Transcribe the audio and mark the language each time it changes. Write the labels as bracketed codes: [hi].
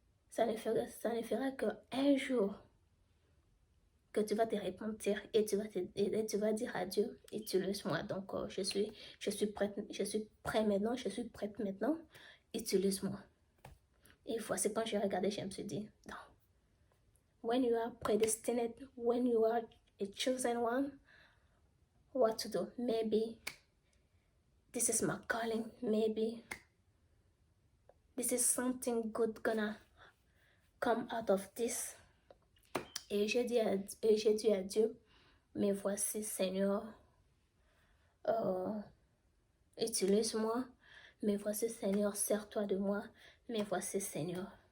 [fr] Ça ne fera qu'un jour que tu vas te repentir et tu vas dire à Dieu, utilise-moi. Donc, je suis prêt maintenant, je suis prête maintenant, utilise-moi. Et voici quand j'ai regardé, je me suis dit, non. [en] When you are predestined, when you are a chosen one, what to do? Maybe this is my calling, maybe this is something good gonna come out of this. [fr] Et j'ai dit à Dieu, mais voici Seigneur, utilise-moi, mais voici Seigneur, sers-toi de moi, mais voici Seigneur.